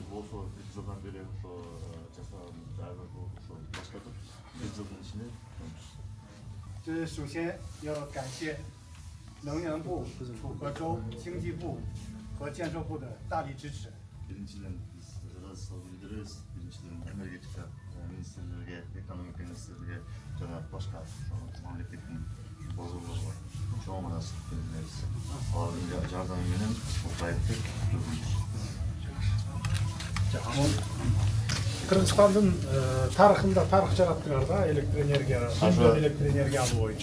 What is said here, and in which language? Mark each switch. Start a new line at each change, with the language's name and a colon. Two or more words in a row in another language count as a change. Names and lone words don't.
Kyrgyz: ошо 1 жылдан бери ошо жасаган жайга ошо баштадык. 1 жылдын ичинде
Chinese: 这首先要感谢能源部、楚河州经济部和建设部的大力支持。
Kyrgyz: биринчиден биз ыраазычылык билдиребиз. Биринчиден энергетика министрлиги, экономика министрлиги жана башка мамлекеттин бозулугу чоң ыраазычылык билдиребиз. Алардын жардамы менен бул проектти Кыргызстандын тарыхында тарых жараттыңар да электр энергия алуу боюнча.